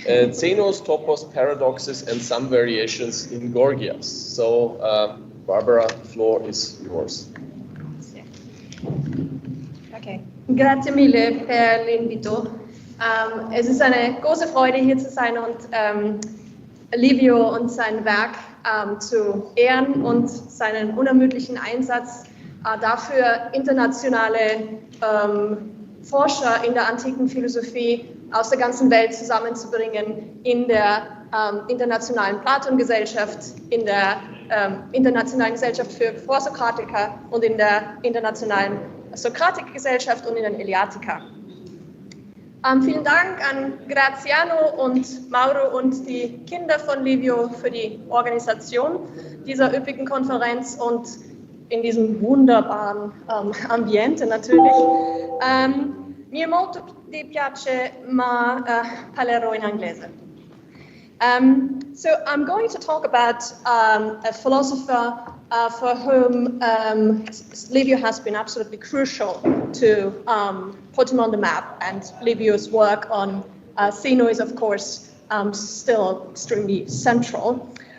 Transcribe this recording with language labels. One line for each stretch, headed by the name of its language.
English: Zeno's topos paradoxes and some variations in Gorgias. So, Barbara, the floor is yours. Okay.
Italian: Grazie mille per l'invito.
German: Es ist eine große Freude, hier zu sein und Livio und sein Werk zu ehren und seinen unermüdlichen Einsatz dafür, internationale Forscher in der antiken Philosophie aus der ganzen Welt zusammenzubringen in der internationalen Platon-Gesellschaft, in der internationalen Gesellschaft für Vorsokratiker und in der internationalen Sokratik-Gesellschaft und in den Eleatiker. Vielen Dank an Graziano und Mauro und die Kinder von Livio für die Organisation dieser üppigen Konferenz und in diesem wunderbaren Ambiente natürlich.
Italian: Mi è molto di piace, ma parlerò in inglese.
English: So I'm going to talk about a philosopher for whom Livio has been absolutely crucial to put him on the map, and Livio's work on Zeno is, of course, still extremely central.